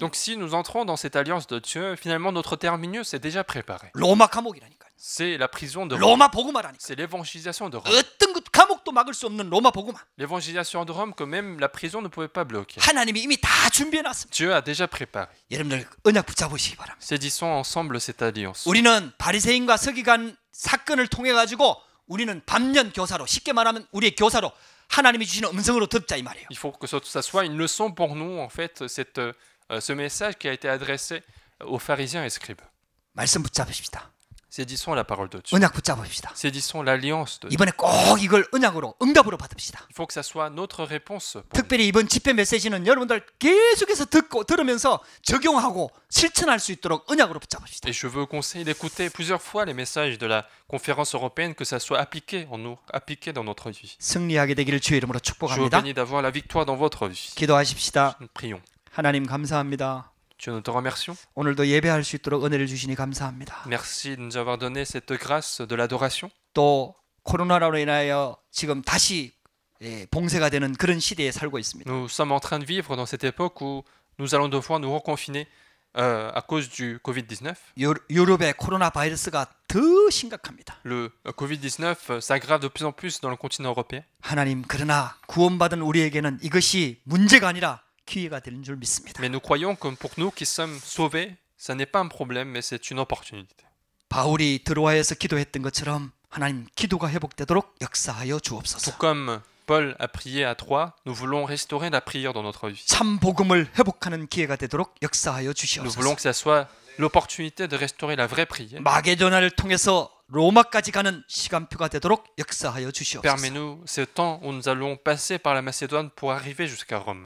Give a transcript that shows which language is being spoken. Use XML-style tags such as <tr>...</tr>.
<fr>Donc si nous entrons dans cette alliance de Dieu, finalement notre terminus est déjà préparé.</fr> <ko>로마 감옥이라니까요.</ko> <fr>C'est la prison de Rome.</fr> <ko>로마 복음화라니까.</ko> <fr>C'est l'évangélisation de Rome.</fr> <ko>어떤 것 감옥도 막을 수 없는 로마 복음화.</ko> <fr>L'évangélisation de Rome que même la prison ne pouvait pas bloquer.</fr> <ko>하나님이 이미 다 준비해 놨습니다.</ko> <fr>Dieu a déjà préparé.</fr> <ko>여러분들 언약 붙잡으시기 바랍니다.</ko> <fr>Saisissons ensemble cette alliance.</fr> <ko>우리는 바리새인과 서기관 사건을 통해 가지고 우리는 반면 교사로, 쉽게 말하면 우리의 교사로 하나님이 주시는 음성으로 듣자 이 말이에요.</ko> <fr>Il faut que ça soit une leçon pour nous, en fait, ce message qui a été adressé aux pharisiens et scribes.</fr> <ko>말씀 붙잡으십시다.</ko> <fr>Saisissons la parole de Dieu.</fr> <ko>언약 붙잡으십시다.</ko> <fr>Saisissons l'alliance de Dieu.</fr> <ko>이번에 꼭 이걸 응답으로 받읍시다.</ko> <fr>Il faut que ça soit notre réponse. Pour nous.</fr> <ko>특별히 이번 집회 메시지는 여러분들 계속해서 들으면서 적용하고 실천할 수 있도록 언약으로 붙잡읍시다.</ko> <fr>Et je veux conseiller d'écouter plusieurs fois les messages de la conférence européenne, que ça soit appliqué en nous, appliqué dans notre vie.</fr> <ko>승리하게 되기를 주의 이름으로</ko> <fr>Je vous</fr> <ko>축복합니다.</ko> <fr>bénis d'avoir la victoire dans votre vie.</fr> <ko>기도하십시다.</ko> <fr>Nous prions.</fr> <ko>하나님 감사합니다.</ko> <fr>Dieu, nous te remercions.</fr> <ko>오늘도 예배할 수 있도록 은혜를 주시니 감사합니다.</ko> <fr>Merci de nous avoir donné cette grâce de l'adoration.</fr> <ko>또 코로나로 인하여 지금 다시 봉쇄가 되는 그런 시대에 살고 있습니다.</ko> <fr>Nous sommes en train de vivre dans cette époque où nous allons devoir nous reconfiner à cause du Covid-19.</fr> <ko>유럽의 코로나 바이러스가 더 심각합니다.</ko> <fr>Le Covid-19 s'aggrave de plus en plus dans le continent européen.</fr> <ko>하나님, 그러나 구원받은 우리에게는 이것이 문제가 아니라 기회가 되는 줄 믿습니다.</ko> <fr>Mais nous croyons que pour nous qui sommes sauvés, ça n'est pas un problème, mais c'est une opportunité.</fr> <ko>바울이 드로아에서 기도했던 것처럼 하나님, 기도가 회복되도록 역사하여</ko> <fr>Tout</fr> <ko>주옵소서.</ko> <fr>comme Paul a prié à Troyes, nous voulons restaurer la prière dans notre vie.</fr> <ko>참 복음을 회복하는 기회가 되도록 역사하여</ko> <fr>Nous voulons que ça soit l'opportunité de restaurer la vraie prière.</fr> <ko>마게도나를 통해서 로마까지 가는 시간표가 되도록 역사하여 주시옵소서.</ko> <fr>Permets-nous ce temps où nous allons passer par la Macédoine pour arriver jusqu'à Rome.</fr>